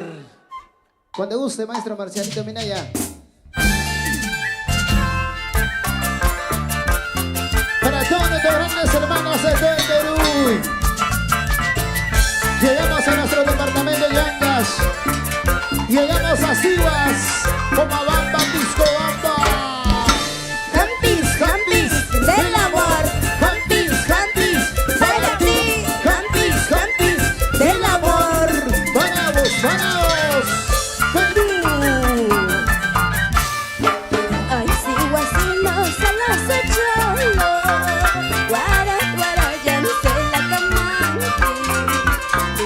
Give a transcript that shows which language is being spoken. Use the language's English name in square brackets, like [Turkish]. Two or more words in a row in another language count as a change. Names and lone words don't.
[Spanish] Cuando guste, maestro Marcialito Minaya. Para todos nuestros grandes hermanos de todo el Perú. Llegamos a nuestro departamento de Ancash. Llegamos a Siguas, Pomabamba, Piscobamba. Hampis, Hampis del Amor. Hampis, Hampis para ti. Hampis, Hampis del Amor. ¡Vamos, vamos! ¡Perú! Ay, Ciguacino celoso cholo. Guara, guara, ya no sé la camanti.